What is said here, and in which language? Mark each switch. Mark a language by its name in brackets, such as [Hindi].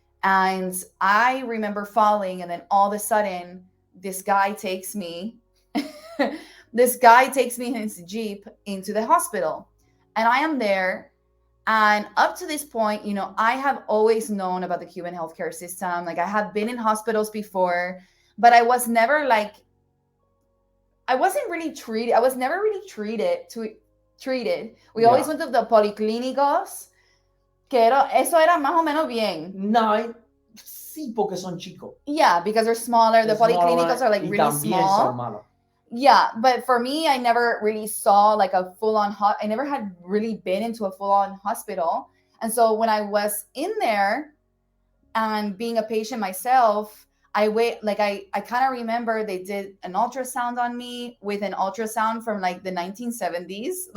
[English] And I remember falling, and then all of a sudden, this guy takes me in his Jeep into the hospital. And I am there. And up to this point, I have always known about the Cuban healthcare system. Like, I have been in hospitals before, but I was never I wasn't really treated. I was never really treated. We always went to the policlínicos, [Spanish] eso era más o menos bien. No, sí, porque son chicos. [English] Yeah, because they're smaller. The policlínicos are like really small. [Spanish] Son malos. [English] Yeah, but for me, I never really saw like a full-on I never had really been into a full-on hospital. And so when I was in there and being a patient myself, I kind of remember they did an ultrasound on me with an ultrasound from like the 1970s.